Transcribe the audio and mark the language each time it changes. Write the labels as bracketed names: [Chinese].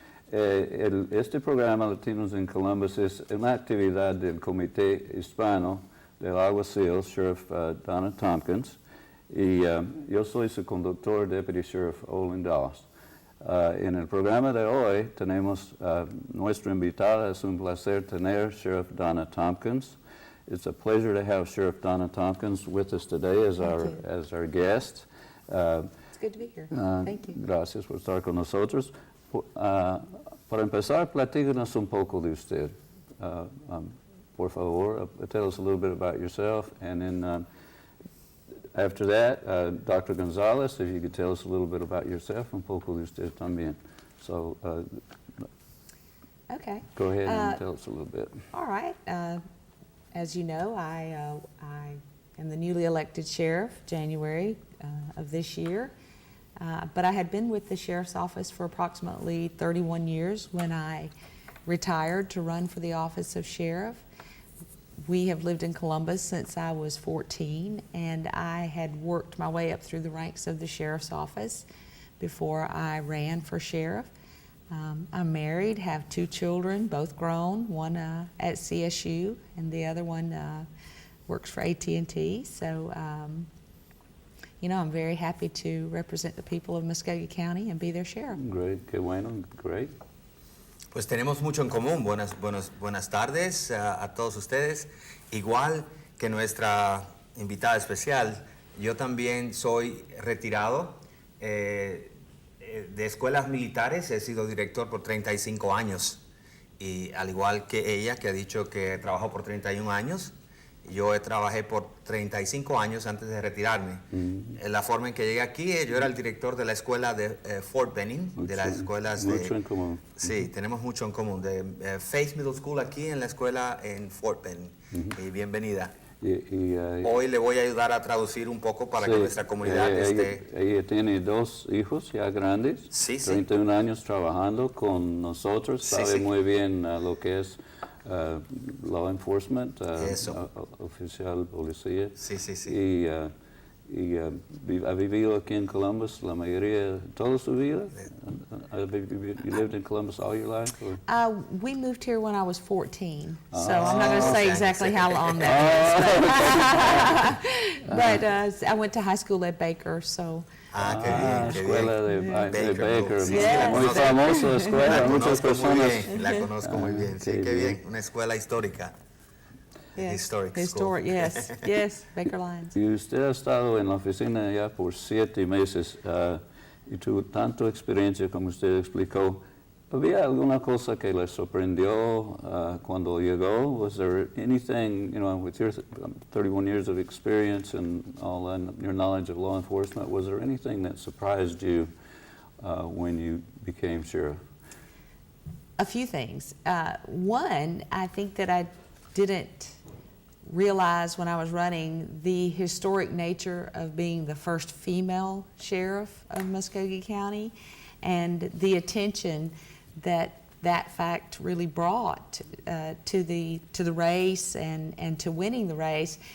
[Spanish] Este programa Latinos en Columbus es una actividad del Comité Hispano del Alguacil, Sheriff Donna Tompkins, y yo soy su conductor, Deputy Sheriff Olin Dallas. En el programa de hoy tenemos nuestra invitada. Es un placer tener Sheriff Donna Tompkins. [English] It's a pleasure to have Sheriff Donna Tompkins with us today as our guest. It's good to be here. Thank you. [Spanish] Gracias por estar con nosotros. Para empezar, platícanos un poco de usted. Por favor, [English] tell us a little bit about yourself, and then after that, Dr. Gonzalez, if you could tell us a little bit about yourself, [Spanish] un poco de usted también. [English] So, Okay. go ahead and tell us a little bit. All right. As you know, I am the newly elected sheriff, January of this year. But I had been with the sheriff's office for approximately 31 years when I retired to run for the office of sheriff. We have lived in Columbus since I was 14, and I had worked my way up through the ranks of the sheriff's office before I ran for sheriff. I'm married, have 2 children, both grown, one at CSU and the other one works for AT&T. So, you know, I'm very happy to represent the people of Muskogee County and be their sheriff. Great, [Spanish] qué bueno, [English] great. [Spanish] Pues tenemos mucho en común. Buenas tardes a todos ustedes. Igual que nuestra invitada especial, yo también soy retirado de escuelas militares. He sido director por 35 años. Y al igual que ella, que ha dicho que trabajó por 31 años, yo trabajé por 35 años antes de retirarme. La forma en que llegué aquí, yo era el director de la escuela de Fort Benning, de las escuelas mucho en común. Sí, tenemos mucho en común. De Faith Middle School aquí en la escuela en Fort Benning. Y bienvenida. Hoy le voy a ayudar a traducir un poco para que nuestra comunidad esté... Ella tiene 2 hijos ya grandes, Sí, 31 años trabajando con nosotros, sabe muy bien lo que es [English] law enforcement, [Spanish] oficial policía. Sí. Y ha vivido aquí en Columbus la mayoría, toda su vida. [English] You lived in Columbus all your life? Or? We moved here when I was 14, so I'm not going to say exactly how long that is. But I went to high school at Baker, so... [Spanish] qué bien, escuela de Baker. [English] Yes. [Spanish] Muy famosa escuela, muchas personas. La conozco muy bien, sí, qué bien. Una escuela histórica. [English] Yes. Historic school. Yes, Baker Lyons. [Spanish] Y usted ha estado en la oficina ya por 7 meses y tuvo tanta experiencia como usted explicó. ¿Había alguna cosa que le sorprendió cuando llegó? [English] Was there anything, you know, with your 31 years of experience and all and your knowledge of law enforcement, was there anything that surprised you when you became sheriff? A few things. One, I think that I didn't realize when I was running the historic nature of being the first female sheriff of Muskogee County and the attention that fact really brought to the race and to winning the race.